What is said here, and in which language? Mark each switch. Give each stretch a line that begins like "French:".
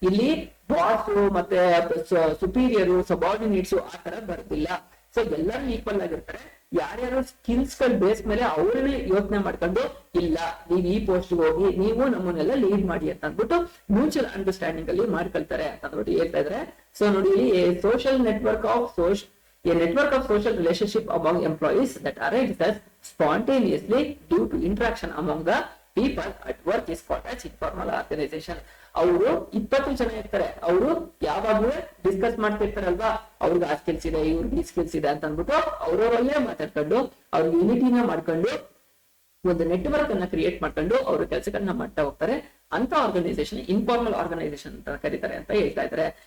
Kannada: ಇಲ್ಲಿ ಬಾಸ್ ಮತ್ತೆ superior, subordinates ಆ ತರ ಬರ್ತಿಲ್ಲ. ಸೊ ಎಲ್ಲರೂ ಈಕ್ವಲ್ ಆಗಿರ್ತಾರೆ. ಯಾರ್ಯಾರು ಸ್ಕಿಲ್ಸ್ ಗಳ ಬೇಸ್ ಮೇಲೆ ಅವ್ರನ್ನೇ ಯೋಚನೆ ಮಾಡ್ಕೊಂಡು, ಇಲ್ಲ ನೀವ್ ಈ ಪೋಸ್ಟ್ ಹೋಗಿ ನೀವು ನಮ್ಮನ್ನೆಲ್ಲ ಲೀಡ್ ಮಾಡಿ ಅಂತ ಅಂದ್ಬಿಟ್ಟು ಮ್ಯೂಚುವಲ್ ಅಂಡರ್ಸ್ಟ್ಯಾಂಡಿಂಗ್ ಅಲ್ಲಿ ಮಾಡ್ಕೊಳ್ತಾರೆ ಅಂತ ಅಂದ್ಬಿಟ್ಟು ಹೇಳ್ತಾ ಇದ್ರೆ. ಸೊ ನೋಡಿ,
English: Social network of a network of social relationship among employees that arises spontaneously due to interaction among the people at work is called as informal organization.
Kannada: ಅವರು 20 ಜನ ಇರ್ತಾರೆ, ಅವರು ಯಾವಾಗ್ಲೂ ಡಿಸ್ಕಸ್ ಮಾಡ್ತಿರ್ತಾರಲ್ವಾ, ಅವ್ರಿಗೆ ಆ ಸ್ಕಿಲ್ಸ್ ಇದೆ, ಇವ್ರಿಗೆ ಈ ಸ್ಕಿಲ್ಸ್ ಇದೆ ಅಂತ ಅಂದ್ಬಿಟ್ಟು ಅವ್ರವರಲ್ಲೇ ಮಾತಾಡ್ಕೊಂಡು ಅವ್ರಿಗೆ ಯೂನಿಟಿನ ಮಾಡ್ಕೊಂಡು ಒಂದು ನೆಟ್ವರ್ಕ್ ಅನ್ನ ಕ್ರಿಯೇಟ್ ಮಾಡ್ಕೊಂಡು ಅವ್ರ ಕೆಲಸಗಳನ್ನ ಮಾಡ್ತಾ ಹೋಗ್ತಾರೆ. ಅಂತ ಆರ್ಗನೈಸೇಷನ್ ಇನ್ಫಾರ್ಮಲ್ ಆರ್ಗನೈಸೇಷನ್ ಅಂತ ಕರೀತಾರೆ ಅಂತ ಹೇಳ್ತಾ ಇದ್ದಾರೆ.